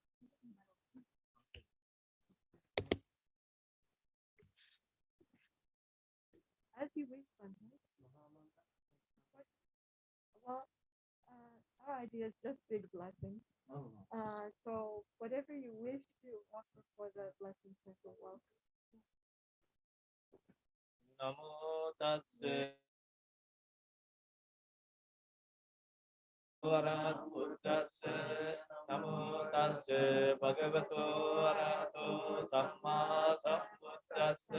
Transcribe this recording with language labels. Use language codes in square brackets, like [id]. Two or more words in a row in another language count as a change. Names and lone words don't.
[en] As you wish, Bhante. Well, our idea is just big blessing. So whatever you wish to offer for the blessing will welcome. [pi] Namo Tassa Arahato Buddhassa Namo Tassa Bhagavato Arahato Samma Sambuddhassa